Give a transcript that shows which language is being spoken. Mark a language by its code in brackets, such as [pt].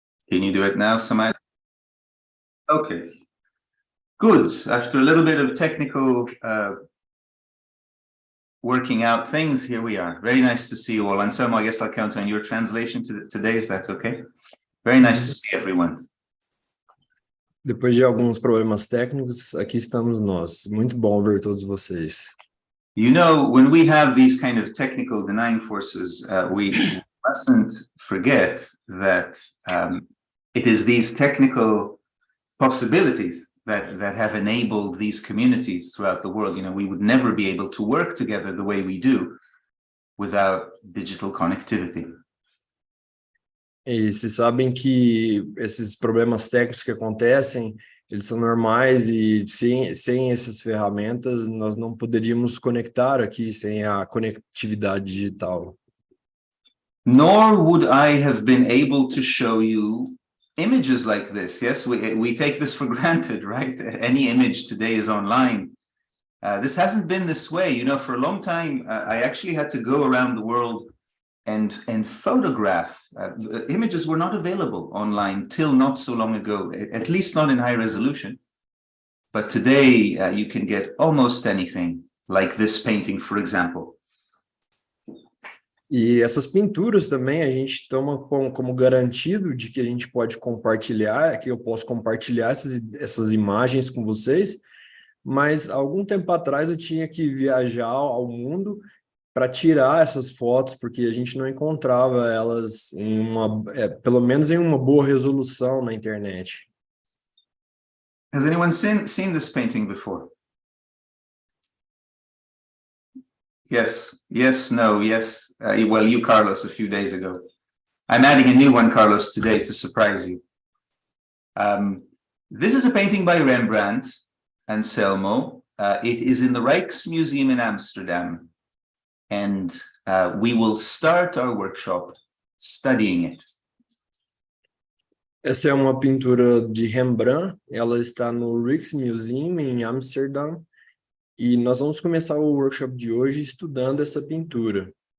[en] Can you do it now, Samaya? Okay. Good. After a little bit of technical working out things, here we are. Very nice to see you all. Anselmo, I guess I'll count on your translation today, is that okay? Very nice to see everyone. [pt] Depois de alguns problemas técnicos, aqui estamos nós. Muito bom ver todos vocês. [en] You know, when we have these kind of technical denying forces, we mustn't forget that it is these technical possibilities that have enabled these communities throughout the world. You know, we would never be able to work together the way we do without digital connectivity. [pt] E vocês sabem que esses problemas técnicos que acontecem, eles são normais e sem essas ferramentas nós não poderíamos conectar aqui sem a conectividade digital. [en] Nor would I have been able to show you images like this. Yes, we take this for granted, right? Any image today is online. This hasn't been this way. You know, for a long time, I actually had to go around the world and photograph. Images were not available online till not so long ago, at least not in high resolution. But today, you can get almost anything, like this painting, for example. [pt] E essas pinturas também a gente toma como garantido de que a gente pode compartilhar, que eu posso compartilhar essas imagens com vocês, mas algum tempo atrás eu tinha que viajar ao mundo para tirar essas fotos, porque a gente não encontrava elas pelo menos em uma boa resolução na internet. [en] Has anyone seen this painting before? Yes, yes, no, yes. Well, you, Carlos, a few days ago. I'm adding a new one, Carlos, today to surprise you. This is a painting by Rembrandt, Anselmo. It is in the Rijksmuseum in Amsterdam. And we will start our workshop studying it. [pt] Essa é uma pintura de Rembrandt, ela está no Rijksmuseum em Amsterdam, e nós vamos começar o workshop de hoje estudando essa pintura.